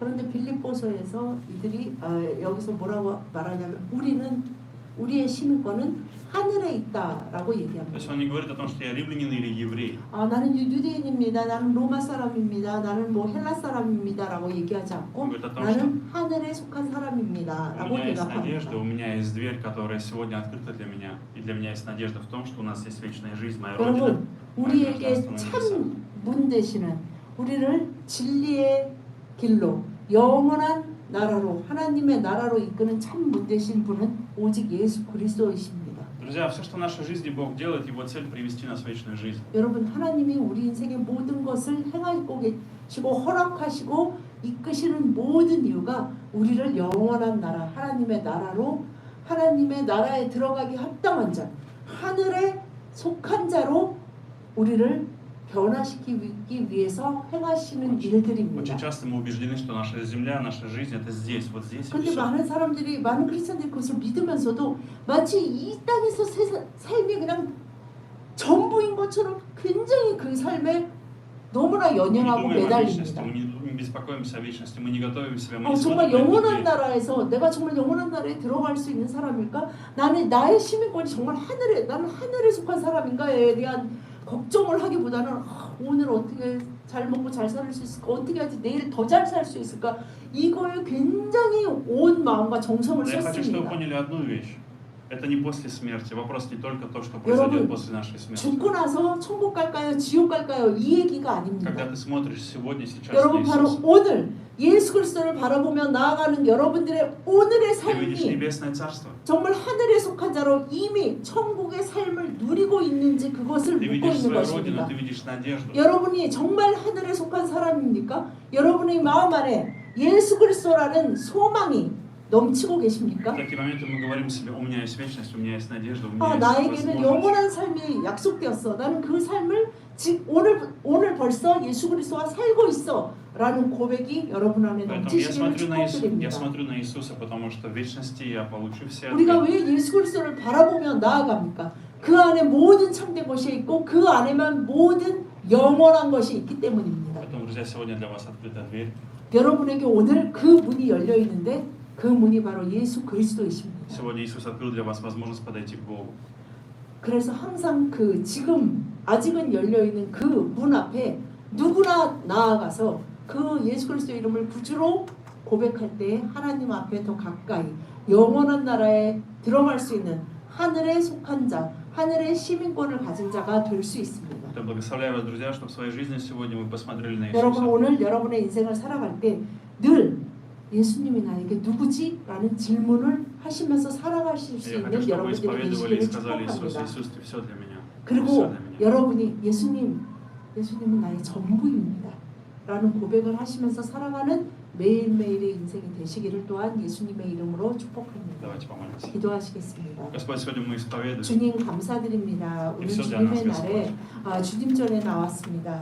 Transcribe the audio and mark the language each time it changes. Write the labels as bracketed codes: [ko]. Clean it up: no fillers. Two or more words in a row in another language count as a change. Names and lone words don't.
[ko] 그런데 빌립보서에서 이들이 여기서 뭐라고 말하냐면 우리의 시민권은 하늘에 있다라고 [ru] То [ko] 얘기합니다. [ru] есть он не говорит о том, что я римлянин или еврей. [ko] 나는 유대인입니다. 나는 로마 사람입니다. 나는 뭐 헬라 사람입니다라고 얘기하지 않고 나는 하늘에 속한 [ru] У [ko] 사람입니다라고 [ru] меня есть надежда, [ko] 대답합니다. [ru] у меня есть дверь, которая сегодня открыта для меня. И для меня есть надежда в том, что у нас есть вечная жизнь, моя родина. [ko] 여러분, 우리에게 참 문 되시는 우리를 진리의 길로 영원한 나라로 하나님의 나라로 이끄는 참 문 되신 분은 오직 예수 그리스도이십니다. [ru] Друзья, все, что в нашей жизни Бог делает, Его цель привести нас в вечную жизнь. [ko] 여러분, 하나님이 우리 인생의 모든 것을 행하고 계시고 허락하시고 이끄시는 모든 이유가 우리를 영원한 나라, 하나님의 나라로 하나님의 나라에 들어가기 합당한 자, 하늘에 속한 자로 우리를 변화시키기 위해서 행하시는 일들입니다. [ru] Очень часто мы убеждены, что наша земля, наша жизнь это здесь, вот здесь. [ko] 근데 [ru] всё. [ko] 많은 크리스천들이 그것을 믿으면서도 마치 이 땅에서 삶이 그냥 전부인 것처럼 굉장히 그 삶에 너무나 [ru] Мы не [ko] 연연하고 [ru] думаем о вечности, [ko] 매달립니다. [ru] мы не беспокоимся о вечности, мы не готовим себя, мы не [ko] 정말 [ru] смотрим на [ko] 영원한 [ru] людей. [ko] 나라에서 내가 정말 영원한 나라에 들어갈 수 있는 사람일까? 나의 시민권이 정말 나는 하늘에 속한 사람인가에 대한 걱정을 하기보다는 오늘 어떻게 잘 먹고 잘 살 수 있을까? 어떻게 하지 내일 더 잘 살 수 있을까? 이거에 굉장히 온 마음과 정성을 [ru] Но я хочу, чтобы вы [ko] 썼습니다. [ru] поняли одну вещь. Это не после смерти. Вопрос не только то, что произойдет [ko] 여러분, [ru] после нашей смерти. [ko] 죽고 나서 천국 갈까요? 지옥 갈까요? 이 얘기가 아닙니다. [ru] Когда ты смотришь сегодня, сейчас на [ko] 여러분 바로 [ru] Иисуса, [ko] 오늘 예수 그리스도를 바라보며 나아가는 여러분들의 오늘의 [ru] ты видишь [ko] 삶이 [ru] небесное царство. [ko] 정말 하늘에 속한 자로 이미 천국의 삶을 누리고 있는지 그것을 [ru] Ты [ko] 묻고 [ru] видишь [ko] 있는 [ru] свою [ko] 것입니다. [ru] родину, ты видишь надежду. [ko] 여러분이 정말 하늘에 속한 사람입니까? 여러분의 마음 안에 예수 그리스도라는 소망이 넘치고 계십니까? [ru] В такие моменты мы говорим себе: у меня есть вечность, у меня есть надежда, у меня [ko] 아, [ru] есть [ko] 나에게는 [ru] возможность. [ko] 영원한 삶이 약속되었어. 나는 그 삶을 오늘 벌써 예수 그리스도와 살고 있어. 라는 고백이 여러분 안에 [ru] Поэтому [ko] 넘치시기를 [ru] я [ko] 축복드립니다. [ru] смотрю на Иисуса, потому что в вечности я получу все [ko] 우리가 [ru] ответы. [ko] 왜 예수 그리스도를 바라보며 나아갑니까? 그 안에 모든 참된 것이 있고 그 안에만 모든 영원한 것이 있기 때문입니다. [ru] Поэтому, друзья, сегодня для вас открыта дверь. [ko] 여러분에게 오늘 그 문이 열려 있는데 그 문이 바로 예수 그리스도이십니다. [ru] Сегодня Иисус открыл для вас возможность подойти к Богу. [ko] 그래서 항상 그 지금 아직은 열려 있는 그 문 앞에 누구나 나아가서 그 예수 그리스도 이름을 구주로 고백할 때 하나님 앞에 더 가까이 영원한 나라에 들어갈 수 있는 하늘에 속한 자, 하늘의 시민권을 가진 자가 될 수 있습니다. [ru] Я благословляю вас, друзья, что в своей жизни сегодня вы посмотрели на [ko] 여러분 [ru] Иисуса. [ko] 오늘 여러분의 인생을 살아갈 때 늘 예수님이 나에게 누구지? 라는 질문을 하시면서 살아가실 수 [ru] Я хочу, [ko] 있는 [ru] чтобы вы [ko] 여러분들이 [ru] исповедовали и [ko] 되시기를 [ru] сказали: Иисус, [ko] 축복합니다. [ru] Иисус, ты все для меня. Ты [ko] 그리고 [ru] все для меня. [ko] 여러분이 예수님은 나의 전부입니다. 라는 고백을 하시면서 살아가는 매일매일의 인생이 되시기를 또한 예수님의 이름으로 축복합니다. [ru] Давайте помолимся. [ko] 기도하시겠습니다. [ru] Господь, сегодня мы исповедуем. [ko] 주님 감사드립니다. 오늘 주님의 날에 주님 전에 나왔습니다.